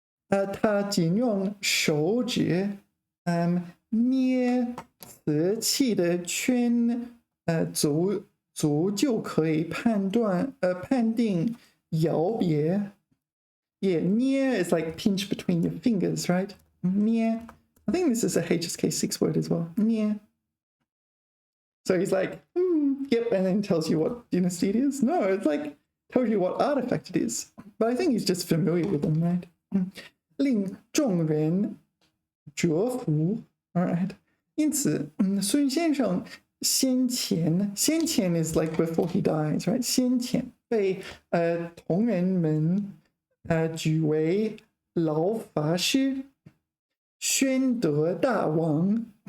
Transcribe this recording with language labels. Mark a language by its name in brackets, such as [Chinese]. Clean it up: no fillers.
[Chinese] 他仅用手指捏瓷器的圈足就可以判定窑别 [English] Yeah, 捏 is like pinch between your fingers, right? 捏 I think this is a HSK6 word as well. 捏 So he's like, yep, and then tells you what dynasty it is. No, it's like tells you what artifact it is. But I think he's just familiar with them, right? [Chinese] 令众人折服 [English] All right. [Chinese] 因此，孙先生先前 [English] is like before he dies, right? [Chinese] 先前被同人们举为老法师，宣德大王。